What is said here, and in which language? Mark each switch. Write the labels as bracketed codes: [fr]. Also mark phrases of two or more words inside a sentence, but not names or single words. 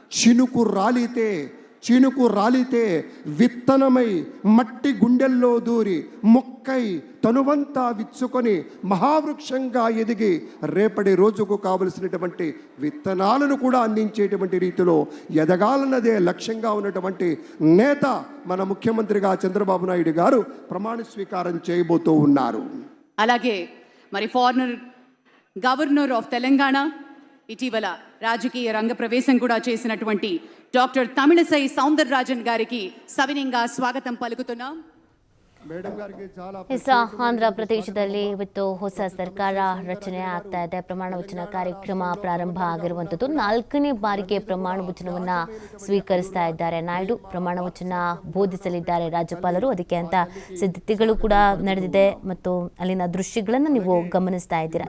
[te] చినుకు రాలితే విత్తనమై మట్టి గుండెల్లో దూరి మొక్కై తనువంతా విచ్చుకొని మహావృక్షంగా ఎదిగి రేపటి రోజుకు కావలసినటువంటి విత్తనాలను కూడా అందించేటువంటి రీతిలో ఎదగాలన్నదే లక్ష్యంగా ఉన్నటువంటి నేత మన ముఖ్యమంత్రిగా చంద్రబాబు నాయుడు గారు ప్రమాణ స్వీకారం చేయబోతూ ఉన్నారు. అలాగే మరి [en] foreigner governor of Telangana, [te] ఇటీవల రాజకీయ రంగ ప్రవేశం కూడా చేసినటువంటి డాక్టర్ తమిళసై సౌందరరాజన్ గారికి సవినయంగా స్వాగతం పలుకుతున్నాం. [kn] ಆಂಧ್ರ ಪ್ರದೇಶದಲ್ಲಿ ಇವತ್ತು ಹೊಸ ಸರ್ಕಾರ ರಚನೆ ಆಗ್ತಾ ಇದೆ. ಪ್ರಮಾಣ ವಚನ ಕಾರ್ಯಕ್ರಮ ಪ್ರಾರಂಭ ಆಗಿರುವಂಥದ್ದು. 4ನೇ ಬಾರಿಗೆ ಪ್ರಮಾಣ ವಚನವನ್ನ ಸ್ವೀಕರಿಸ್ತಾ ಇದ್ದಾರೆ ನಾಯ್ಡು. ಪ್ರಮಾಣ ವಚನ ಬೋಧಿಸಲಿದ್ದಾರೆ ರಾಜ್ಯಪಾಲರು. ಅದಕ್ಕೆ ಅಂತ ಸಿದ್ಧತೆಗಳು ಕೂಡ ನಡೆದಿದೆ ಮತ್ತು ಅಲ್ಲಿನ ದೃಶ್ಯಗಳನ್ನು ನೀವು ಗಮನಿಸ್ತಾ ಇದ್ದೀರಾ.